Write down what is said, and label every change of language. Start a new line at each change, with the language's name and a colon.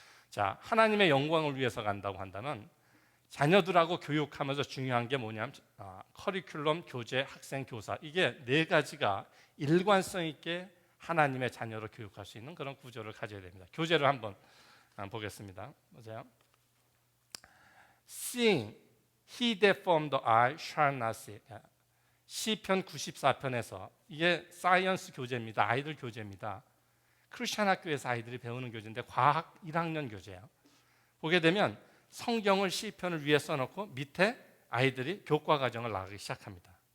Korean: 자, 하나님의 영광을 위해서 간다고 한다면 자녀들하고 교육하면서 중요한 게 뭐냐면 커리큘럼, 교재, 학생, 교사, 이게 네 가지가 일관성 있게 하나님의 자녀를 교육할 수 있는 그런 구조를 가져야 됩니다. 교재를 한번 보겠습니다. 보세요.
English: Seeing he that formed the eye shall not see.
Korean: 시편 94편에서, 이게 사이언스 교재입니다. 아이들 교재입니다. 크리스천 학교에서 아이들이 배우는 교재인데 과학 1학년 교재예요. 보게 되면 성경을 시편을 위에 써놓고 밑에 아이들이 교과 과정을 나가기 시작합니다.